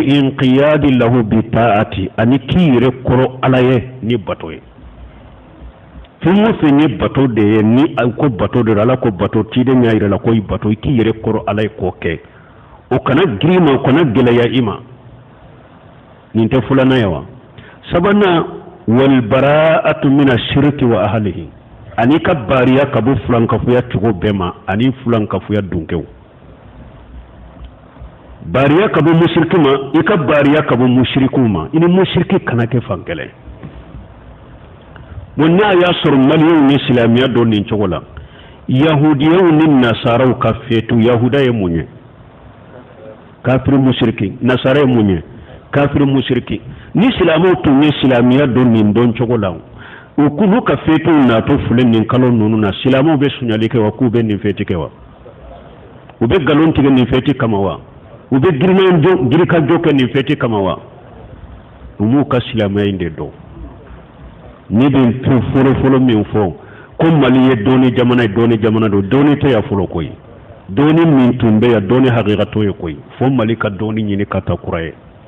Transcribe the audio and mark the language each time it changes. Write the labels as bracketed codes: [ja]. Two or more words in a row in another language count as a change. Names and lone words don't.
[ar] الانقياد له بالطاعة [bm] ani k'i yɛrɛ kɔrɔ ala ye ni bato ye fɛn o fɛn ye bato de ye ni ko bato de ala ko bato tiden y'a yɛrɛ la ko i bato i k'i yɛrɛ kɔrɔ ala ye k'o kɛ o kana girin ma o kana gɛlɛya i ma nin tɛ fulana ye wa sabanan [ar] والبراءة من الشرك وأهله [bm] ani ka bariya ka bɔ fulankafuya cogo bɛɛ ma ani fulankafuya dunkew bariya ka bɔ mushriki ma i ka bariya ka bɔ mushrikiw ma i ni mushriki kana kɛ fan kelen bon n'a y'a sɔrɔ maliyɛnw ni silamɛya dɔn nin cogo la yahudiyaw ni nasaraw ka feetu yahuda ye mun ye kafiri mushriki nasara ye mun ye kafiri mushriki ni silamɛw tun ye silamɛya dɔn nin dɔn cogo la u k'u ka feetu natɔ filɛ nin kalo ninnu na silamɛw bɛ suɲali kɛ wa k'u bɛ nin feeti kɛ wa u bɛ nkalon tigɛ nin feeti kama wa u bɛ girikajɔ kɛ nin feeti kama wa u m'u ka silamɛya in de dɔn ni bɛ fɔlɔ min fɔ ko mali ye dɔɔni jamana ye dɔɔni jamana don dɔɔni tɛ yan fɔlɔ koyi dɔɔni min tun bɛ yan dɔɔni hakikatɔ ye koyi fo mali ka dɔɔni ɲini ka taa kura ye